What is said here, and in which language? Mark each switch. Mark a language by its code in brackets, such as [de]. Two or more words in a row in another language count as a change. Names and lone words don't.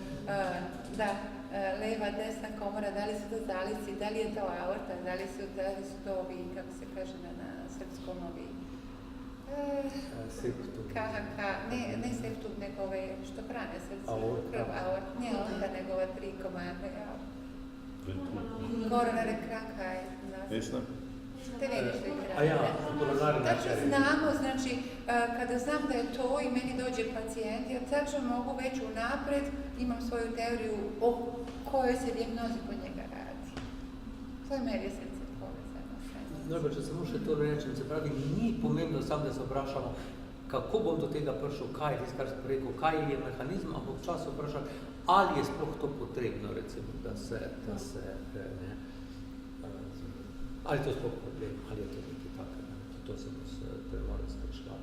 [sr] leva, desna komora, da li su to zalisci, da li je to aorta, da li su to ovi, kako se kaže na srpskom ovi, KHK, ne septum, nego ove što hrane srce, krv, aorta, ne aorta, nego ova 3 komande, koronare kraka je Vesna? Te vidiš da ih rade. Tačno znamo, znači, kada znam da je to i meni dođe pacijent, ja tačno mogu već unapred, imam svoju teoriju o kojoj se dijagnozi kod njega radi. To je meri srce povezano. [sl] Dobro, če samo še to rečem, se pravi, ni pomembno samo, da se vprašamo, kako bom do tega prišel, kaj je tisto, kar sem rekel, kaj je mehanizm, ampak včasih vprašati, ali je sploh to potrebno, recimo, da se ne, ali je to sploh problem, ali je to nekaj takega, to se bo premalo spraševati.